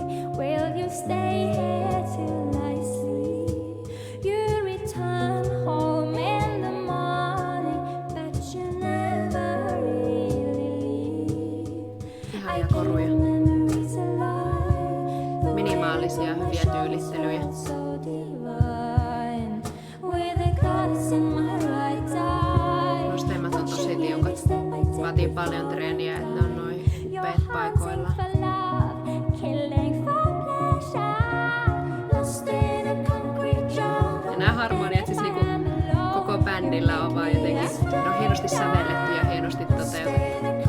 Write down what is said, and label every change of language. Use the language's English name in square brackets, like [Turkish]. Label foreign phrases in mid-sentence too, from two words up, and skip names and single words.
[English] Will you stay here till I sleep? You return home in the morning, but you never really leave. [Finnish] Ihania koruja. [English] Memories alive. [Finnish] Minimaalisia, hyviä tyylittelyjä. [English] So divine. With a goddess in my right eye. [Finnish] Nosteimmat on tosi tiukat. Vaatii paljon treeniä, että ne on noin upeat paikoilla. Ja nämä harmoniat siis niinku koko bändillä on vaan jotenkin, ne on hienosti sävelletty ja hienosti toteutettu.